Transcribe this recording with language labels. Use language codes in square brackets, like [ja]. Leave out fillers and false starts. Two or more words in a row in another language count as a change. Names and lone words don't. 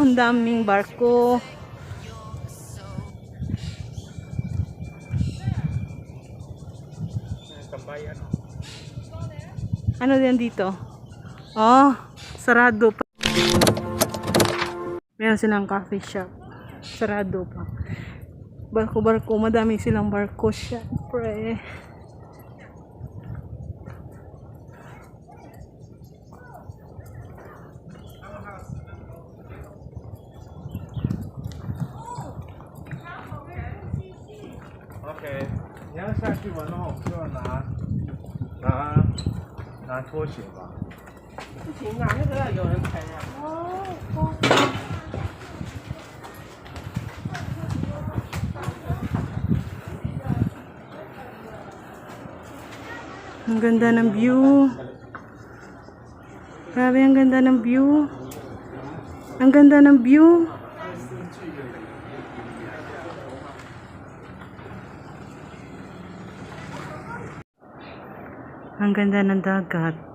[tl] Ang daming barko. Ano din dito? Oh, sarado pa. Meron silang [en] coffee shop. [tl] Sarado pa. Barko-barko. Madami silang barko. Syempre. [zh] OK，你要下去玩的话，我们就要拿拖鞋吧。不行啊，那个要有人陪啊。 [tl] Ang ganda ng view. Grabe, ang ganda ng view. Ang ganda ng view. Ang ganda ng dagat.